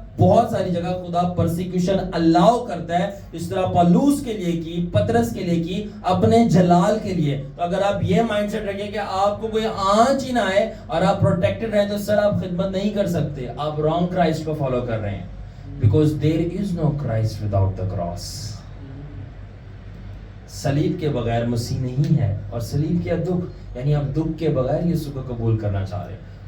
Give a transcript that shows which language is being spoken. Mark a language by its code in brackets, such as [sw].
[ur] بہت ساری جگہ خدا پرسیکیوشن الاؤ کرتا ہے, اس طرح پالوس کے لیے کی, پترس کے لیے کی, اپنے جلال کے لیے. تو اگر آپ یہ مائنڈ سیٹ رکھیں کہ آپ کو کوئی آنچ ہی نہ آئے اور آپ پروٹیکٹڈ رہیں, تو سر آپ خدمت نہیں کر سکتے. آپ رانگ کرائسٹ کو فالو کر رہے ہیں. [en] Because there is no Christ without the cross. [ur] صلیب کے بغیر مسیح نہیں ہے. اور صلیب کیا دکھ, یعنی آپ دکھ کے بغیر یسوع کو قبول کرنا چاہ رہے ہیں.